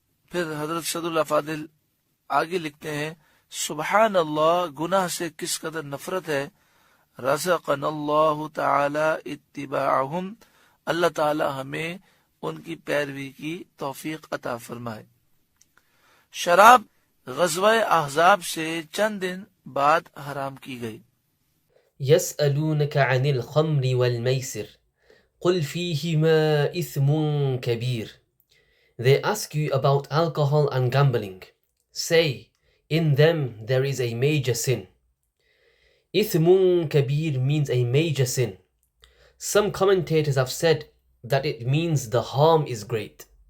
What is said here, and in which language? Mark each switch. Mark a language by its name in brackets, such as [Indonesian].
[Urdu] پھر حضرت صدر الافاضل آگے لکھتے ہیں، سبحان اللہ، گناہ سے کس قدر نفرت ہے. [Arabic] رزقنا اللہ تعالی اتباعہم، [Urdu] اللہ تعالی ہمیں ان کی پیروی کی توفیق عطا فرمائے. شراب غزوہ احزاب سے چند دن بعد حرام کی گئی. [Arabic] يسألونك عن الخمر والميسر قل فيهما إثم كبير. [English] They ask you about alcohol and gambling. Say, in them there is a major sin. [Arabic] إثم كبير [English] means a major sin. Some commentators have said that it means the harm is great.